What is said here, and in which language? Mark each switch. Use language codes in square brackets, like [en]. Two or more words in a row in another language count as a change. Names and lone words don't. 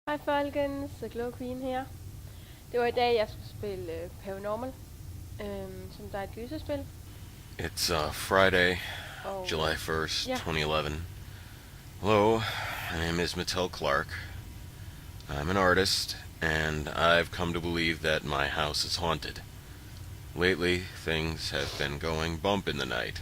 [da] Hej folkens, Glow Queen her. Det var i dag, jeg skulle spille Paranormal, som der er et gyserspil. [en] It's Friday, [da] Og [en] July 1st, [da] ja, [en] 2011. Hello, my name is Mattel Clark. I'm an artist, and I've come to believe that my house is haunted. Lately, things have been going bump in the night.